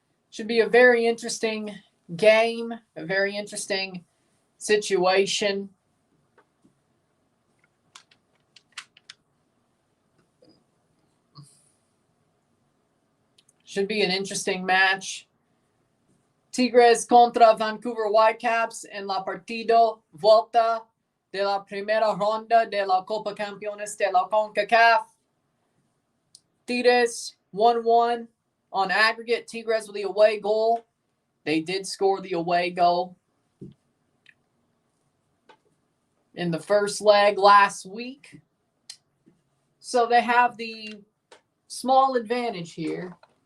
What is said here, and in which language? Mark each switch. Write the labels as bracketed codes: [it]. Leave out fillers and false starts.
[en] Should be a very interesting game, a very interesting situation. Should be an interesting match. [es] Tigres contra Vancouver Whitecaps en la partido vuelta de la primera ronda de la Concachampions de la CONCACAF. [en] Tigres 1-1 on aggregate. Tigres with the away goal. They did score the away goal in the first leg last week. So they have the small advantage here.